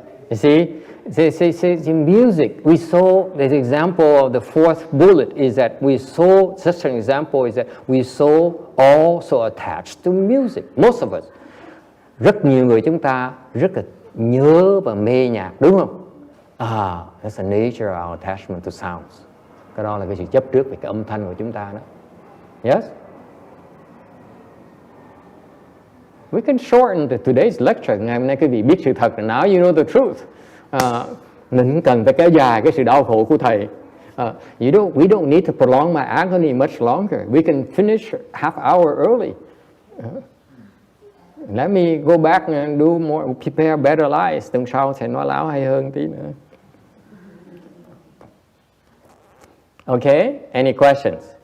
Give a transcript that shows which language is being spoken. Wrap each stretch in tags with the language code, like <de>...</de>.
<en>You see, in music, we saw, the example of the fourth bullet is that we saw, such an example is that we saw also attached to music, most of us.</en> <vi>Rất nhiều người chúng ta rất là nhớ và mê nhạc, đúng không?</vi> <en>That's the nature of our attachment to sounds.</en> <vi>Cái đó là cái sự chấp trước về cái âm thanh của chúng ta đó.</vi> <en>Yes? We can shorten today's lecture.</en> <vi>Ngày hôm nay quý vị biết sự thật,</vi> <en>now you know the truth.</en> <vi>Mình không cần phải kéo dài cái sự đau khổ của thầy.</vi> <en>We don't need to prolong my agony much longer. We can finish half hour early. Let me go back and do more, prepare better lies.</en> <vi>Tuần sau sẽ nói láo hay hơn tí nữa.</vi> <en>Okay, any questions?</en>